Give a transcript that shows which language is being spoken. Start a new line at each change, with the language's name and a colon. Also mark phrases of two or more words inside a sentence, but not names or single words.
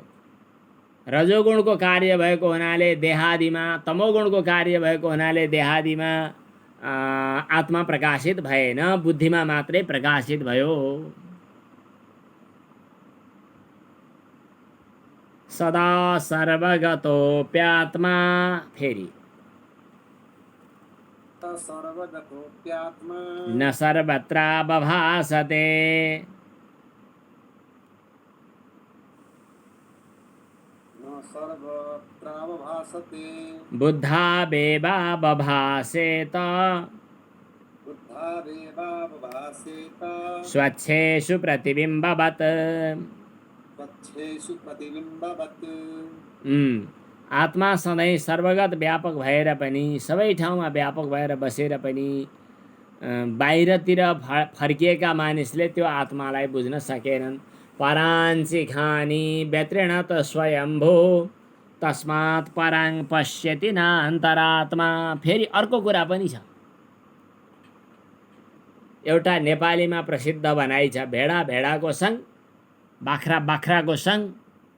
Nepali: रजोगुणको कार्य भएको हुनाले देहादिमा, तमोगुणको कार्य भएको हुनाले देहादिमा आत्मा प्रकाशित भएन, बुद्धिमा मात्रै प्रकाशित भयो।
Sanskrit: सदा सर्वगतोऽप्यात्मा।
Nepali: फेरि
Sanskrit: सर्वगतोऽप्यात्मा न सर्वत्रावभासते न सर्वत्रावभासते बुद्धावेवावभासेत बुद्धावेवावभासेत स्वच्छेषु प्रतिबिम्बवत्। स्वच्छेषु प्रतिबिम्बवत्।
Nepali: आत्मा सधैँ सर्वगत व्यापक भएर पनि, सबै ठाउँमा व्यापक भएर बसेर पनि बाहिरतिर फर्किएका मानिसले त्यो आत्मालाई बुझ्न सकेनन्।
Sanskrit: पराञ्ची खानी व्यत्रेण त स्वयम्भू तस्मात् पराङ पश्यति नान्तरात्मा।
Nepali: फेरि अर्को कुरा पनि छ, एउटा नेपालीमा प्रसिद्ध भनाइ छ, भेडा भेडाको सङ, बाख्रा बाख्राको सङ,